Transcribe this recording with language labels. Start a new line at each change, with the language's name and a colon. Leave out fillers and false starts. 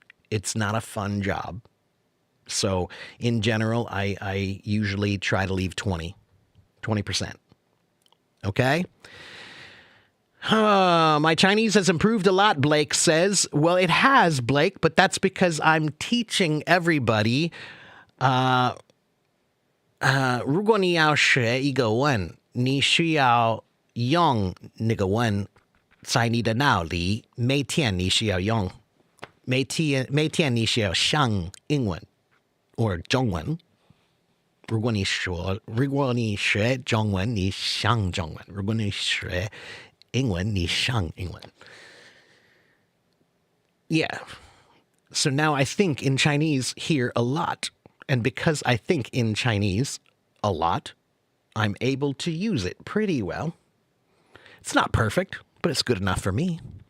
English: It's not a fun job. So in general, I usually try to leave 20%. Okay? My Chinese has improved a lot, Blake says. Well, it has, Blake, but that's because I'm teaching everybody.
Chinese: 如果你要学一个文，你需要用那个文在你的脑里，每天你需要用，每天你需要上英文或中文。如果你学中文，你上中文；如果你学英文，你上英文。
English: Yeah. So now I think in Chinese here a lot. And because I think in Chinese a lot, I'm able to use it pretty well. It's not perfect, but it's good enough for me.